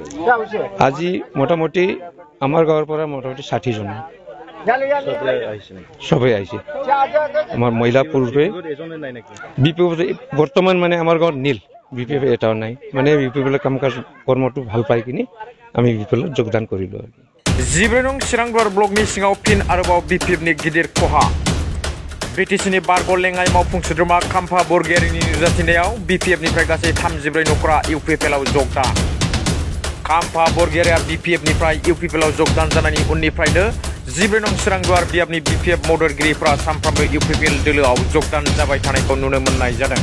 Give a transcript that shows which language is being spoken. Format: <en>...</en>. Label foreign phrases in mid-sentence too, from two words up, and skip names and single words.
<as>আজি মোটামুটি আমাৰ গাঁৱৰ পৰা মোটামুটি 60 জন সবেই আহিছে। আমাৰ মহিলা পুৰুষে বিপিএফ বৰ্তমান মানে আমাৰ গাঁৱত নীল বিপিএফ এটাও নাই, মানে বিপিএফৰ কাম কাজ কৰ্মটো ভাল পাই কিনি আমি বিপিএলত যোগদান কৰিলোঁ।</as> <brx>14 নং চিৰাংদুৱাৰ ব্লকनि सिङाव फिन आरोबाव बिपिएफनि गिदिर खहा। बिटिसिनि बारग' लेङाइ मावफुं सोद्रोमा खाम्फा बरगयारिनि नुजाथिनायाव बिपिएफनिफ्राय गासै 34 नखरा इउपिपिएलआव जगदान। खाम्फा बरगयारिया बिपिएफनिफ्राय इउपिपिएलआव जगदान जानायनि उननिफ्रायनो 14 नं चिरांदुवार बियाबनि बिपिएफ मददगिरिफ्रा सानफ्रोमबो इउपिपिएल दोलोआव जगदान जाबाय थानायखौ नुनो मोननाय जादों।</brx>